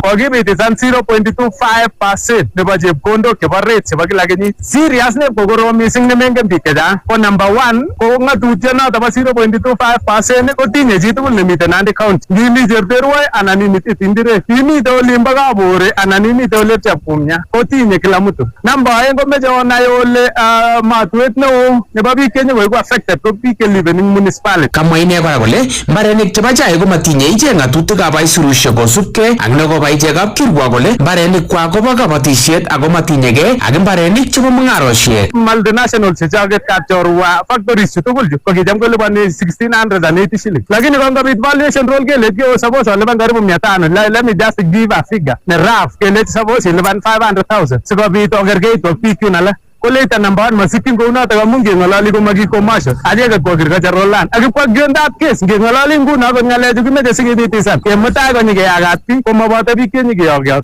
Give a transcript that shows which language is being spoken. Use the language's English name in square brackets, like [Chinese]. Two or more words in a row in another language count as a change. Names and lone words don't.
[Kalenjin] Kokibitisan 0.25% nebo chepkondok chebo rate chebo kila kenyit. Serious ne kokorom mising nemengen biik chechang. Ko number 1 ko ng'atutiet noto bo 0.25% kotinye chitugul nemiten Nandi County. Ngimi Cherterwoi anan imite Tindire, imite olimbo Kabore anan imite ole Chepkumya, kotinye [Swahili] kila mtu. [Kalenjin] Number 2 komeche onai ole matuet neo nebo biik chenyokoiku affected ko biik cheliven ing municipality. Kamwa ine kora kole mbarenik chebo chai komatinye ichek ng'atutikab aisurushek kosubkei ak nekoba ichekab kirwa kole mbarenik kwak kobo kabatisiet ako matinyegei ak mbarenik chebo mung'aroshek. Multinational chechoket kapchorwa factories chutugul chu kokicham kolipani 1680 shillings. Lakini kongobit [English] valuation roll [Kalenjin] kele suppose olipan karibu 500. [English] Let me just give a figure. [Kalenjin] Ne rough kele suppose ilipan 500,000. Sikobit okerkeit ak biik yun alak. Koleta number 1 masikyin kounotok amun ngeng'ololi komaki commercial. Acheket ko [English] agricultural land. [Kalenjin] Ak ipko gendab case ngeng'ololi nguno akot ng'alechu kimeche sikibitisan. Kemutai konyikeyakat biik komoboto biik chenyikeyokyot.